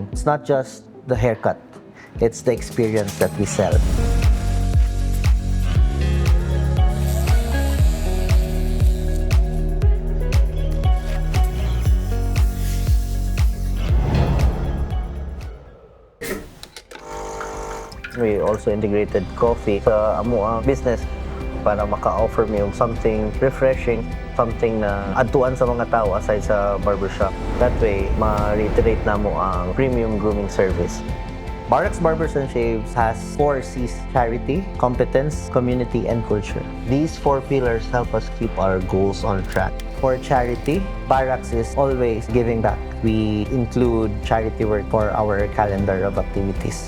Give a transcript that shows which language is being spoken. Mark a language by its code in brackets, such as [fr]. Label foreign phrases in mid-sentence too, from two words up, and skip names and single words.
[en] It's not just the haircut, it's the experience that we sell. We also integrated coffee [hil] sa amo ang business para maka-offer mo yung [en] something refreshing, [hil] something na adtuan sa mga tao aside sa barbershop. [en] That way, [hil] ma-reiterate na mo ang premium grooming service. [en] Barracks Barbers and Shaves has 4 C's: charity, competence, community, and culture. These 4 pillars help us keep our goals on track. For charity, Barracks is always giving back. We include charity work for our calendar of activities.